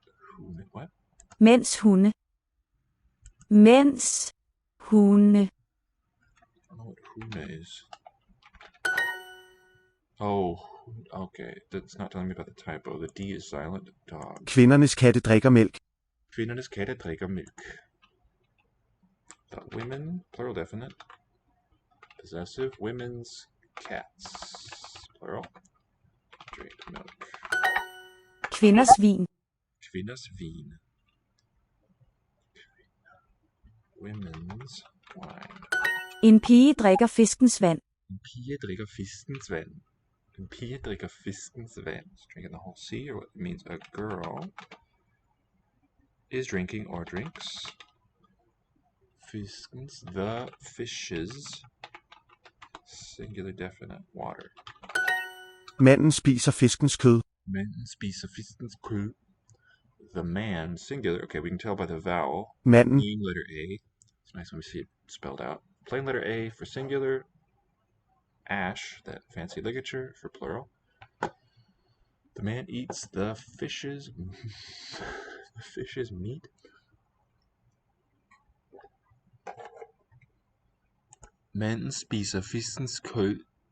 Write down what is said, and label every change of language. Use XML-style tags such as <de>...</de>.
<da>Hunde.</da> <en>What?</en> <da>Mænds hunde. Mænds hunde.</da> <en>I don't know what hunde is. Oh, okay. That's not telling me about the typo. The D is silent. Dog.</en> <da>Kvindernes katte drikker mælk. Kvindernes katte drikker mælk.</da> <en>The women, plural definite. Possessive, women's cats, plural. Drink milk.</en> <da>Kvinders vin. Kvinders vin.</da> <en>Women's wine.</en> <da>En pige drikker fiskens vand. En pige drikker fiskens vand. En pige drikker fiskens vand.</da> <en>Is drinking the whole sea, or what it means a girl is drinking or drinks fiskens, the fishes, singular definite, water.</en> <da>Manden spiser fiskens kød. Manden spiser fiskens kød.</da> <en>The man, singular, okay, we can tell by the vowel.</en> <da>Manden.</da> <en>Plain letter A. It's nice when we see it spelled out. Plain letter A for singular. Ash, that fancy ligature for plural. The man eats the fish's the fish's meat.</en> <da>Manden spiser fiskens kød.</da>